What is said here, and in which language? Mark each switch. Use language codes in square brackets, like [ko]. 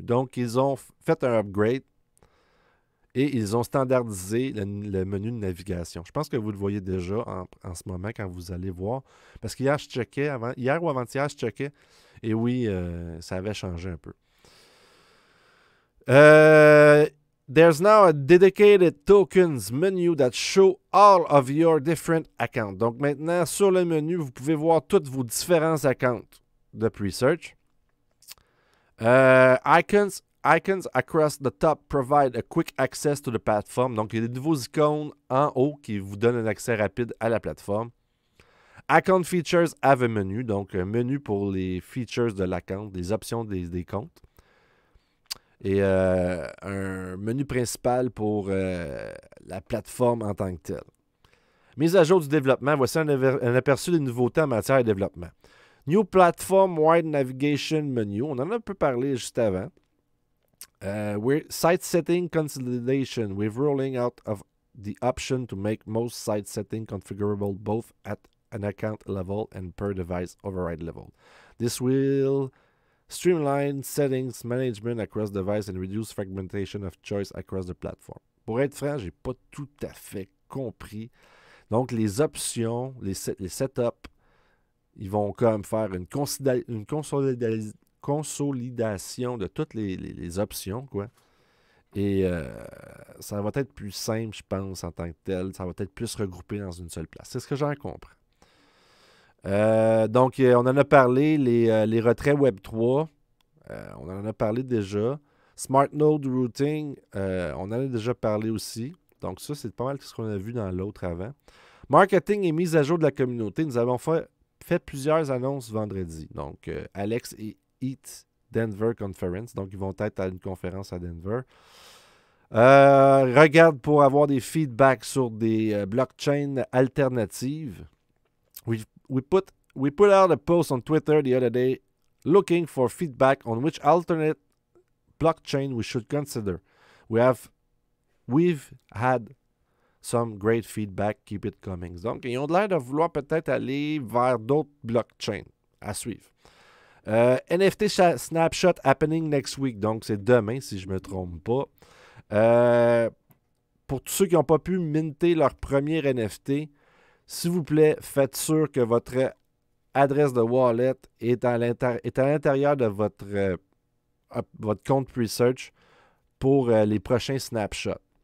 [fr] Donc, ils ont fait un upgrade et ils ont standardisé le menu de navigation. Je pense que vous le voyez déjà en ce moment quand vous allez voir. Parce qu'hier, je checkais, hier ou avant-hier, je checkais, et oui, ça avait changé un peu. [en] There's now a dedicated tokens menu that show all of your different accounts. [fr] Donc maintenant, sur le menu, vous pouvez voir tous vos différents accounts de Presearch. [en] Icons across the top provide a quick access to the platform. [fr] Donc il y a des nouveaux icônes en haut qui vous donnent un accès rapide à la plateforme. [en] Account features have a menu. [fr] Donc un menu pour les features de l'account, les options des comptes. Et un menu principal pour la plateforme en tant que telle. Mise à jour du développement. Voici un aperçu des nouveautés en matière de développement. [en] New Platform Wide Navigation Menu. [fr] On en a un peu parlé juste avant. [en] Site Setting Consolidation. We're rolling out of the option to make most site setting configurable both at an account level and per device override level. This will streamline settings management across device and reduce fragmentation of choice across the platform. [fr] Pour être franc, j'ai pas tout à fait compris. Donc, les options, les setups, ils vont comme faire une consolidation de toutes les options, quoi. Et ça va être plus simple, je pense, en tant que tel. Ça va être plus regroupé dans une seule place. C'est ce que j'en comprends. Donc, on en a parlé, les retraits Web3. On en a parlé déjà. Smart Node Routing, on en a déjà parlé aussi. Donc ça, c'est pas mal ce qu'on a vu dans l'autre avant. Marketing et mise à jour de la communauté. Nous avons fait plusieurs annonces vendredi. Donc, Alex et Eat Denver Conference. Donc, ils vont être à une conférence à Denver. Regarde pour avoir des feedbacks sur des blockchains alternatives. [en] We put out a post on Twitter the other day looking for feedback on which alternate blockchain we should consider. We've had some great feedback. Keep it coming. [fr] Donc, ils ont l'air de vouloir peut-être aller vers d'autres blockchains à suivre. [en] NFT Snapshot happening next week. [fr] Donc, c'est demain, si je ne me trompe pas. Pour tous ceux qui n'ont pas pu minter leur premier NFT, s'il vous plaît, faites sûr que votre adresse de wallet est à l'intérieur de votre compte Presearch pour les prochains snapshots.